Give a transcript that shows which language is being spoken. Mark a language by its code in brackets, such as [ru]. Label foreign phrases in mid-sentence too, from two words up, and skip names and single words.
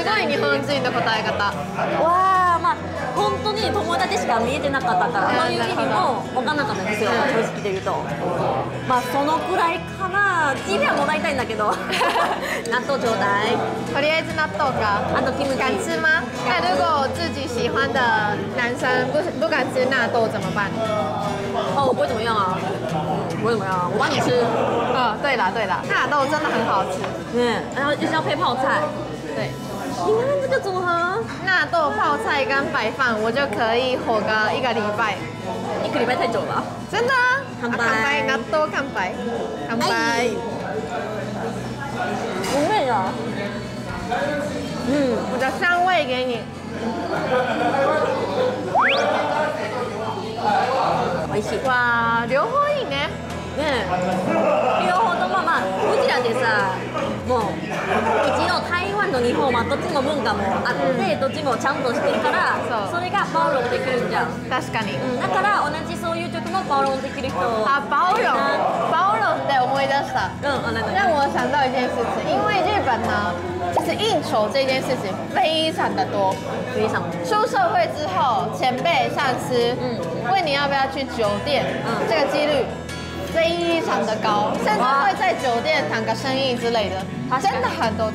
[ja] すごい日本人の答え方。わあ、まあ本当に友達しか見えてなかったから、そういう意味も分かんなかったんですよ。正直で言うと、まあそのくらいかな。机票もらいたいんだけど、納豆ちょうだい。とりあえず納豆か。あとキムチ。 [zh] 敢吃吗？那如果自己喜欢的男生不敢吃纳豆怎么办？哦，我不会怎么样啊，不会怎么样啊，我帮你吃。对啦，纳豆真的很好吃。然后就是要配泡菜。对。你看这个组合，纳豆泡菜跟白饭，我就可以活个1个礼拜。 1个礼拜太久了。真的啊？ [ja] 乾杯，納豆乾杯，乾杯。 [zh] 不会啊。我的香味给你。 [ja] 美味しい。哇，両方いいね。両方ともまあうちらでさ、もう一応台湾と日本はどっちも文化もあって、どっちもちゃんとしてるから、それが包容できるんじゃん。確かに。だから同じそういう曲も包容できる人。包容って思い出した。 [zh] 让我想到一件事情，因为日本呢，其实应酬这件事情非常的多，非常。出社会之后，前辈上司，问你要不要去酒店，这个几率非常的高，甚至会在酒店谈个生意之类的，真的很多。